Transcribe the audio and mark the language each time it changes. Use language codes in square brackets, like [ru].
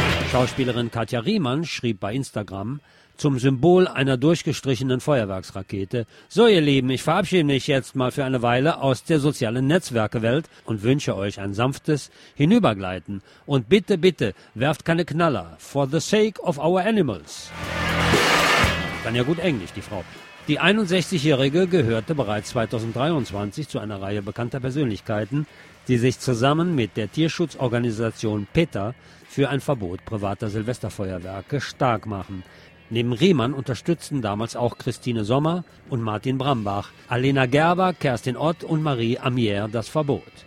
[de] Schauspielerin Katja Riemann schrieb bei Instagram: Zum Symbol einer durchgestrichenen Feuerwerksrakete. So, ihr Lieben, ich verabschiede mich jetzt mal für eine Weile aus der sozialen Netzwerkewelt und wünsche euch ein sanftes Hinübergleiten. Und bitte, bitte, werft keine Knaller. [en] For the sake of our animals. [de] Kann ja gut Englisch, die Frau. Die 61-Jährige gehörte bereits 2023 zu einer Reihe bekannter Persönlichkeiten, die sich zusammen mit der Tierschutzorganisation PETA für ein Verbot privater Silvesterfeuerwerke stark machen. Neben Riemann unterstützten damals auch Christine Sommer und Martin Brambach, Alena Gerber, Kerstin Ott und Marie Amier das Verbot.